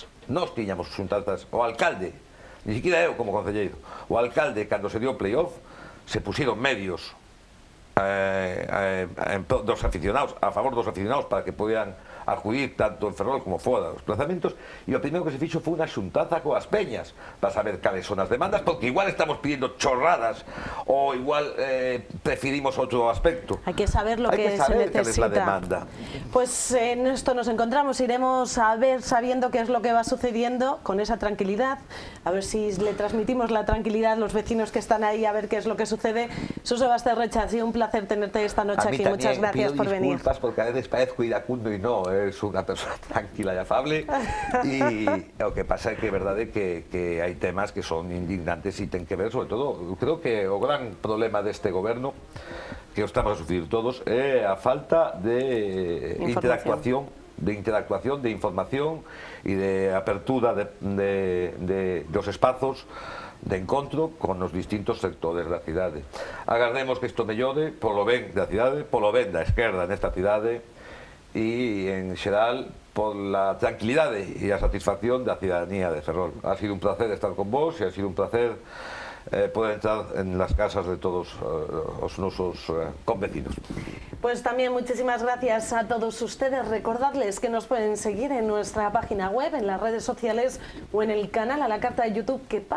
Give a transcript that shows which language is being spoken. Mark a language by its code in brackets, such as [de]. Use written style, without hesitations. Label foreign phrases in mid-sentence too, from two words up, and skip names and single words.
[gl] Nós tiñamos xuntanzas, o alcalde, [es] ni siquiera [gl] eu como concelleiro, o alcalde, cando [es] se dio [gl] o playoff, se puxeron medios dos aficionados, a favor dos aficionados, para que podan acudir tanto en Ferrol como fora dos plazamentos, e o primeiro que se fixo foi unha xuntanza coas peñas para saber cales son as demandas, porque igual [es] estamos pidiendo chorradas [gl] ou igual preferimos outro aspecto. [es] Hay que saber lo que se necesita. Cuál es la demanda. Pues en esto nos encontramos, iremos a ver sabiendo qué es lo que va sucediendo con esa tranquilidad, a ver si le transmitimos la tranquilidad a los vecinos que están ahí, a ver qué es lo que sucede. Suso Basterrecha, ha sido un placer tenerte esta noche aquí, muchas gracias por venir. Disculpas porque a veces parezco iracundo y no, [gl] es unha persona tranquila e afable, e o que pasa é que é verdade que hai temas que son indignantes e ten que ver, sobre todo, eu creo que o gran problema deste goberno, que o estamos a sufrir todos, é a falta de interactuación, de información e de apertura dos espazos de encontro con os distintos sectores da cidade. Agardemos que isto mellore polo ben da cidade, polo ben da esquerda nesta cidade, y en xeral [es] por la [gl] tranquilidade e a satisfacción da cidadanía de Ferrol. [es] Ha sido un placer estar con vos e ha sido un placer poder entrar en las casas de [gl] todos os nosos convecinos. [es] Pues también muchísimas gracias a todos ustedes. Recordarles que nos pueden seguir en nuestra página web, en las redes sociales o en el canal a la carta de YouTube.